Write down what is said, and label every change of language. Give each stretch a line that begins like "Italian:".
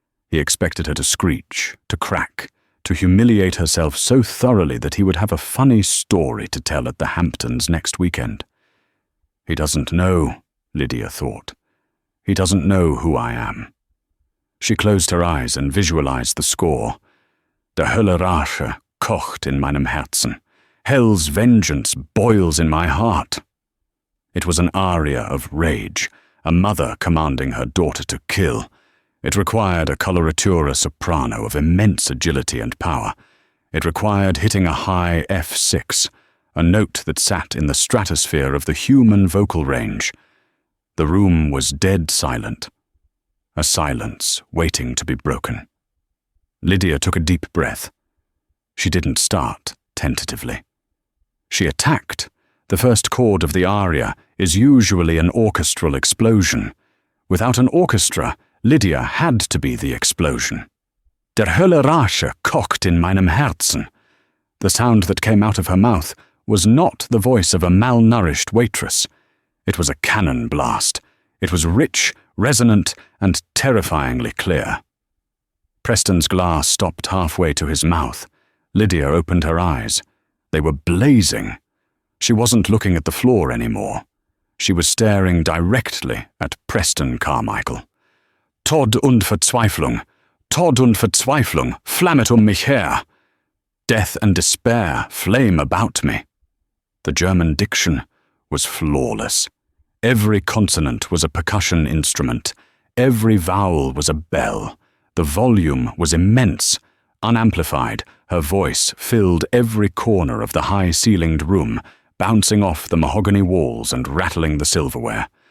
English: He expected her to screech, to crack, to humiliate herself so thoroughly that he would have a funny story to tell at the Hamptons next weekend. He doesn't know, Lydia thought. He doesn't know who I am. She closed her eyes and visualized the score.
German: Der Hölle Rache kocht in meinem Herzen.
English: Hell's vengeance boils in my heart. It was an aria of rage, a mother commanding her daughter to kill. It required a coloratura soprano of immense agility and power. It required hitting a high F6, a note that sat in the stratosphere of the human vocal range. The room was dead silent, a silence waiting to be broken. Lydia took a deep breath. She didn't start tentatively. She attacked. The first chord of the aria is usually an orchestral explosion. Without an orchestra, Lydia had to be the explosion.
German: Der Hölle Rache kocht in meinem Herzen.
English: The sound that came out of her mouth was not the voice of a malnourished waitress. It was a cannon blast. It was rich, resonant, and terrifyingly clear. Preston's glass stopped halfway to his mouth. Lydia opened her eyes. They were blazing. She wasn't looking at the floor anymore. She was staring directly at Preston Carmichael.
German: Tod und Verzweiflung, Tod und Verzweiflung, flammet mich her.
English: Death and despair flame about me. The German diction was flawless. Every consonant was a percussion instrument. Every vowel was a bell. The volume was immense. Unamplified, her voice filled every corner of the high-ceilinged room, bouncing off the mahogany walls and rattling the silverware.